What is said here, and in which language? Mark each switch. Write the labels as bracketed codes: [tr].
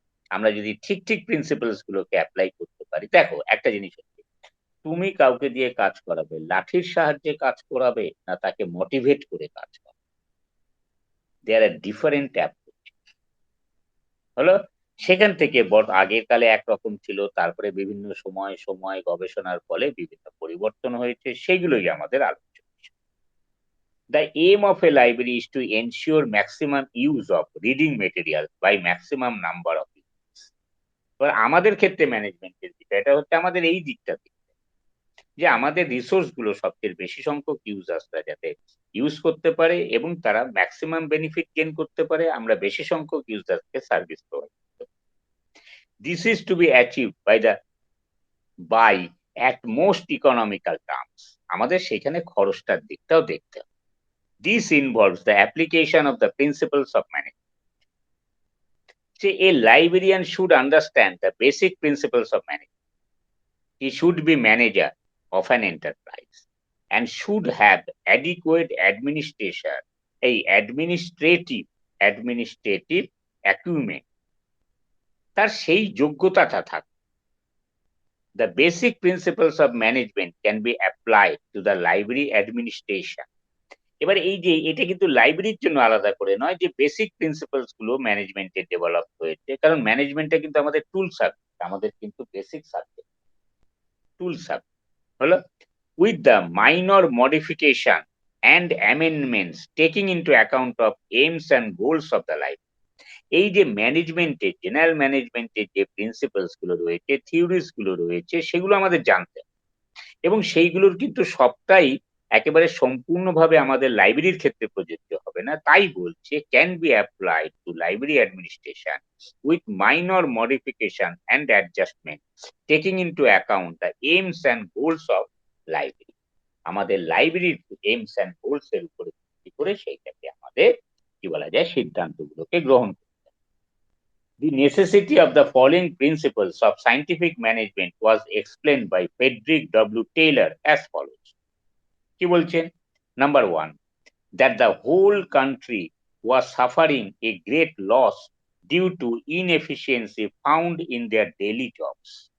[bn] আমরা যদি ঠিক ঠিক প্রিন্সিপালস গুলোকে অ্যাপ্লাই করতে পারি, দেখো একটা জিনিস হচ্ছে, তুমি কাউকে দিয়ে কাজ করাবে, লাঠির সাহায্যে কাজ করাবে না তাকে মোটিভেট করে কাজ করাবে, [en] There are different approach. [bn] হলো সেখান থেকে আগের কালে একরকম ছিল, তারপরে বিভিন্ন সময় সময় গবেষণার ফলে বিভিন্ন পরিবর্তন হয়েছে, সেগুলোই আমাদের আলোচ্য বিষয়। [en] The aim of a library is to ensure maximum use of reading material by maximum number of users. [bn] এবার আমাদের ক্ষেত্রে ম্যানেজমেন্টের বিষয়টা হচ্ছে আমাদের এই দিকটা দেখতে, যে আমাদের রিসোর্স গুলো সবচেয়ে বেশি সংখ্যক ইউজার্সরা যাতে ইউজ করতে পারে এবং তারা ম্যাক্সিমাম বেনিফিট গেইন করতে পারে, আমরা বেশি সংখ্যক ইউজারকে সার্ভিস প্রোভাইড করতে পারি। [en] This is to be achieved by at most economical terms. [bn] আমাদের সেখানে খরচটার দিকটাও দেখতে হবে। [en] This involves the application of the principles of management. See, a librarian should understand the basic principles of management. He should be manager of an enterprise and should have adequate administrative acumen. [bn] তার সেই যোগ্যতাটা থাকে। [en] The basic principles of management can be applied to the library administration [bn] এবার এই যে এটা কিন্তু লাইব্রেরির জন্য আলাদা করে নয়, যে বেসিক প্রিন্সিপালস গুলো ম্যানেজমেন্টে ডেভেলপ হয়েছে, কারণ ম্যানেজমেন্টটা কিন্তু আমাদের টুল সাবজেক্ট, আমাদের কিন্তু বেসিক সাবজেক্ট টুল সাবজেক্ট হলো, [en] with the minor modification and amendments taking into account of aims and goals of the life. [bn] এই যে ম্যানেজমেন্টে, জেনারেল ম্যানেজমেন্টের যে প্রিন্সিপালস গুলো রয়েছে, থিওরিজ গুলো রয়েছে, সেগুলো আমাদের জানতে হবে। এবং সেইগুলোর কিন্তু সবটাই একেবারে সম্পূর্ণভাবে আমাদের লাইব্রেরির ক্ষেত্রে প্রযোজ্য হবে না, তাই বলছে [en] Can be applied to library administration with minor modification and adjustment taking into account the aims and goals of library. [bn] আমাদের লাইব্রেরির এইমস অ্যান্ড গোলস এর উপরে ভিত্তি করে সেইটাকে আমাদের কি বলা যায়, সিদ্ধান্তগুলোকে গ্রহণ করতে হবে। [en] The necessity of the following principles of scientific management was explained by Frederick W. Taylor as follows. [bn] কি বলছেন? [en] Number 1, that the whole country was suffering a great loss due to inefficiency found in their daily jobs.